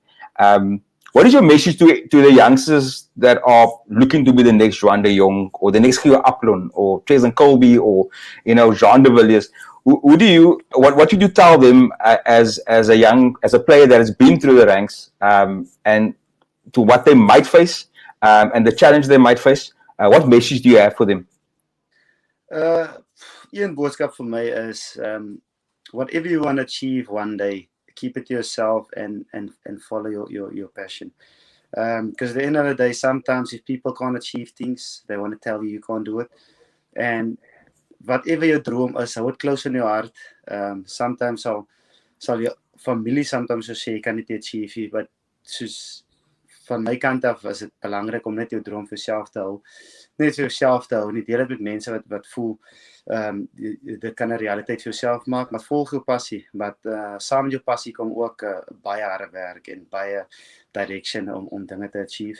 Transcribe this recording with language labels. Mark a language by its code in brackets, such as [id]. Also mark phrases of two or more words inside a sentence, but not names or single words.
[en] What is your message to the youngsters that are looking to be the next Juan De Jongh or the next Gio Aplon or Jason Colby or, you know, Jean de Villiers? What should you tell them as a player that has been through the ranks, and to what they might face, and the challenge they might face? What message do you have for them? [af] Een boodskap vir my is, [en] whatever you want to achieve one day, keep it to yourself and follow your passion. Because at the end of the day, sometimes if people can't achieve things, they want to tell you can't do it. And whatever your droom is, [af] hou dit [en] close in your heart. [af] Sometimes sal jou familie sometimes so sê, jy kan dit achieve, but soos van my kant af is dit belangrik om net jou droom vir jouself te hou. Net vir jouself te hou, nie deel dit met mense wat voel dit kan 'n realiteit vir jouself maak, maar volg jou passie. Maar saam met jou passie kom ook baie harde werk en baie direction om dinge te achieve.